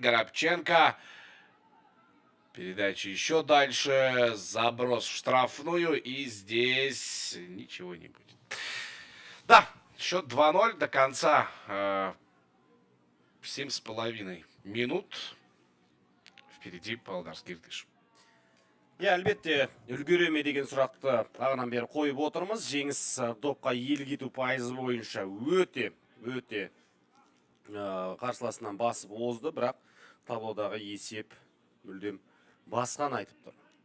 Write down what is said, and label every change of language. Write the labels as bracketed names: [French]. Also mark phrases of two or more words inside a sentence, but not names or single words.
[Russian] Горобченко. Передача еще дальше. Заброс в штрафную. И здесь ничего не будет. Да, счет 2-0 до конца. 7,5 минут. Впереди Павлодарский Иртыш. [Kazakh] Иә, әлбетте, үлгере ме деген сұрақты ағынан бері қойып отырмыз. Жеңіс допқа ел кету пайызы бойынша өте қарсыласынан басып озды, бірақ таблодағы есеп мүлдем басқаны айтып тұр.